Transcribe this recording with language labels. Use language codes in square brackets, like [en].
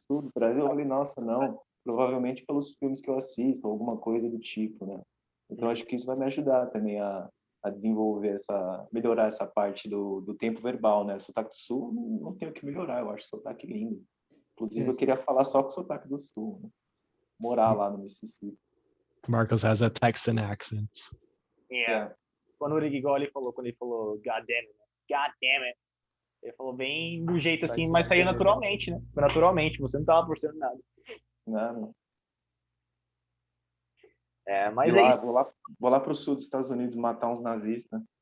[pt] Sul do Brasil?" Eu falei, nossa, não. Provavelmente pelos filmes que eu assisto, alguma coisa do tipo, né? Então acho que isso vai me ajudar também a desenvolver melhorar essa parte do tempo verbal, né? O sotaque do Sul, não tenho o que melhorar, eu acho o sotaque lindo. Inclusive, eu queria falar só com o sotaque do Sul, né? Morar lá no Mississippi. [en] Marcos has a Texan accent. Yeah. [pt] Quando igual quando ele falou [en] God damn it, [pt] né? [en] God damn it. [pt] Ele falou bem do jeito assim, mas saiu naturalmente, né? Foi naturalmente, você não tava forçando nada. Não. Mas E é lá, isso. vou lá pro sul dos Estados Unidos matar uns nazistas.